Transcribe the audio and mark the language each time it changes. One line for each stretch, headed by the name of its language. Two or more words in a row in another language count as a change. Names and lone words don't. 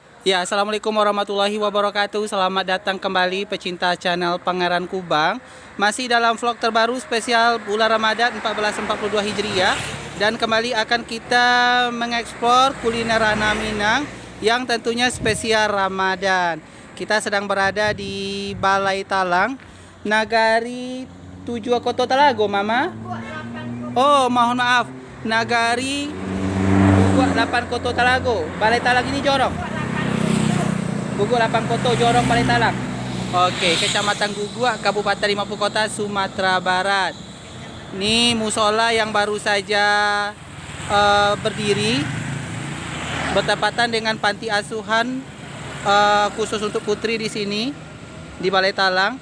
Indonesian: Ya,
Arabic: Assalamualaikum warahmatullahi wabarakatuh.
Indonesian: Selamat datang kembali pecinta channel Pangeran Kubang. Masih dalam vlog terbaru spesial bulan Ramadan 1442 Hijriah. Dan kembali akan kita mengeksplor kuliner Ranah Minang yang tentunya spesial Ramadan. Kita sedang berada di Balai Talang, Nagari Tujuh Koto Talago, Mama. Oh, mohon maaf. Nagari Guguk 8 Koto Talago. Balai Talang ini jorong. Guguk 8 Koto, Jorong, Balai Talang. Oke, Kecamatan Guguk, Kabupaten 50 Kota, Sumatera Barat. Ini musola yang baru saja berdiri bertepatan dengan panti asuhan khusus untuk putri di sini di Balai Talang.